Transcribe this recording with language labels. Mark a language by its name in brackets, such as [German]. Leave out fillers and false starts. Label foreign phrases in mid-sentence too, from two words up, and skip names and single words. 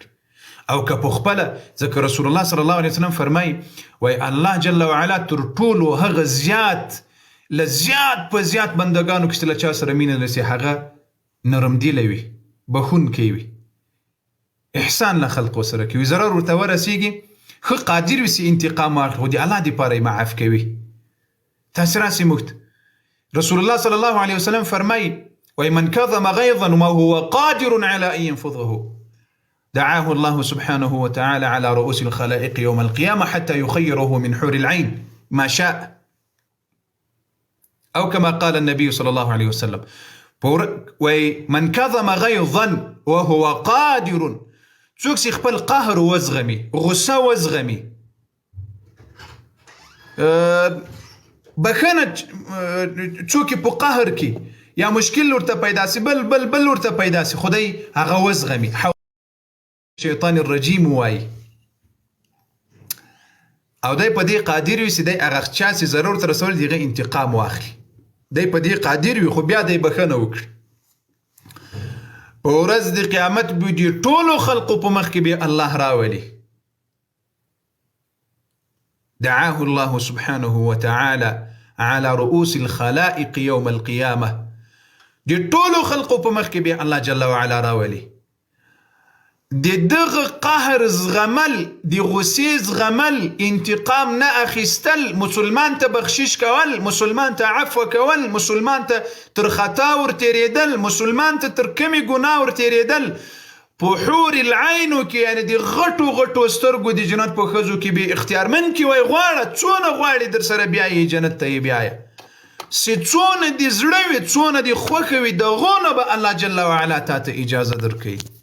[Pashto] او که په خپله، ځکه رسول الله [Arabic] صلی الله علیه وسلم [Pashto] فرمایي، وایي [Arabic] الله جل وعلا [Pashto] تر ټولو هغه زیات له زیات په زیات بندګانو کې چې له چا سره مینه لري، هغه نرمدیلی وي، بښونکی وي، احسان له خلقو سره کوي، ضرر ورته ورسیږي ښه قادر وي چې انتقام واخلي، خو د الله دپاره یې معاف کوي. تاسې راسئ موږ ته رسول الله [Arabic] صلی الله علیه وسلم [Pashto] فرمایي، [Arabic] ومن كظم غيظا وهو قادر على أن ينفضه دعاه الله سبحانه وتعالى على رؤوس الخلائق يوم القيامة حتى يخيره من حور العين ما شاء، أو كما قال النبي صلى الله عليه وسلم. ومن كظم غيظا وهو قادر، [Pashto] څوک چې خپل قهر وزغمي، غصه وزغمي، بخښنه څوک په قهر کې یا مشکل ورته پیدا سي، بل ورته پیدا سي، خدای هغه وزغمي. [Arabic] شیطان الرجیم [Pashto] وایي، او دی په دې قادر وي چې دی هغه چا چې ضرر ورته رسول د هغه انتقام واخلي، دی په دې قادر وي، خو بیا دی بښنه وکړي. په ورځ د قیامت به د ټولو خلقو په مخ کې به الله راولي. [Arabic] دعاه الله سبحانه وتعالى على رؤوس الخلائق يوم القيامة، [Pashto] د ټولو خلقو په مخ کې به [Arabic] الله جل وعلا [Pashto] راولي. د دغه قهر زغمل، د غصې زغمل، انتقام نه اخیستل، مسلمان ته بخشش کول، مسلمان ته عفو کول، مسلمان ته تر خطا ورتېرېدل، مسلمان ته تر کمې ګناه ورتېرېدل، په حور العینو کې، یعنې د غټو غټو سترګو د جنت په ښځو کې به اختیارمن کې وای، غواړه څونه غواړې در سره بیایې جنت ته یې بیایه، چې څونه دې زړه وي، څونه دې خوښه وي، دغو نه به [Arabic] الله جل وعلا [Pashto] تا ته اجازه درکوي.